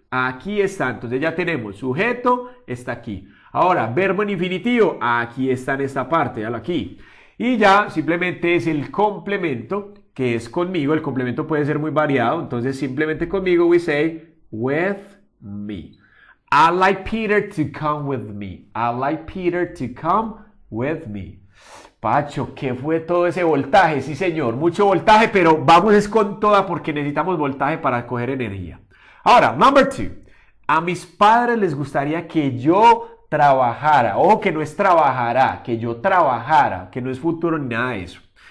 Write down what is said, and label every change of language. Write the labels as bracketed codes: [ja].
[es] Aquí está, entonces ya tenemos sujeto, está aquí. Ahora, verbo en infinitivo, aquí está en esta parte, véalo aquí. Y ya simplemente es el complemento, que es conmigo. El complemento puede ser muy variado, entonces simplemente conmigo [en] we say with me. I like Peter to come with me. I like Peter to come with me. [es] Pacho, ¿qué fue todo ese voltaje? Sí, señor, mucho voltaje, pero vamos es con toda porque necesitamos voltaje para coger energía. Ahora, [en] number two. [es] A mis padres les gustaría que yo trabajara. Ojo que no es trabajará, que yo trabajara, que no es futuro ni nada de eso.